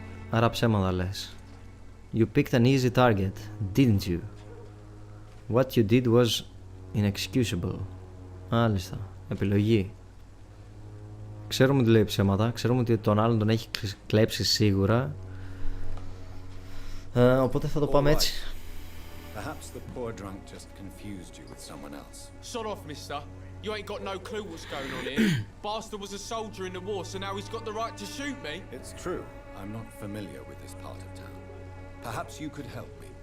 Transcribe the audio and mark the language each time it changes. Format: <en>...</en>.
<el>Άρα ψέματα λες.</el> <en>You picked an easy target, didn't you? What you did was inexcusable.</en> <el>Μάλιστα. Επιλογή. Ξέρουμε ότι λέει ψέματα. Ξέρουμε ότι τον άλλον τον έχει κλέψει σίγουρα. Οπότε θα το πάμε έτσι.</el> <en>Perhaps the poor drunk just confused you with someone else. Shut off, mister. You ain't got no clue what's going on here. Bastard was a soldier in the war, so now he's got the right to shoot me. It's true. I'm not familiar with this part of town. Perhaps you could help me.</en>